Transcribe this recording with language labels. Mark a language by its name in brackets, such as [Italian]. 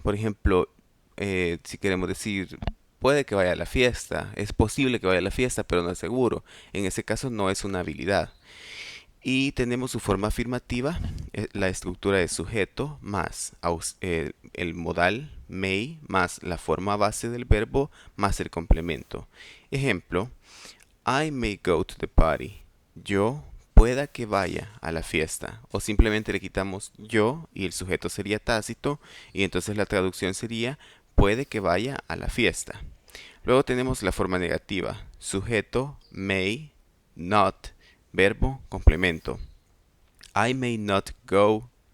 [Spanish] Por ejemplo, si queremos decir, puede que vaya a la fiesta, es posible que vaya a la fiesta, pero no es seguro. En ese caso no es una habilidad. Y tenemos su forma afirmativa, la estructura de sujeto más el modal may más la forma base del verbo más el complemento. Ejemplo, [English] I may go to the party. [Spanish] Yo pueda que vaya a la fiesta. O simplemente le quitamos yo y el sujeto sería tácito y entonces la traducción sería puede que vaya a la fiesta. Luego tenemos la forma negativa. Sujeto, [English] may, not, [Spanish] verbo, complemento. [English] I may not go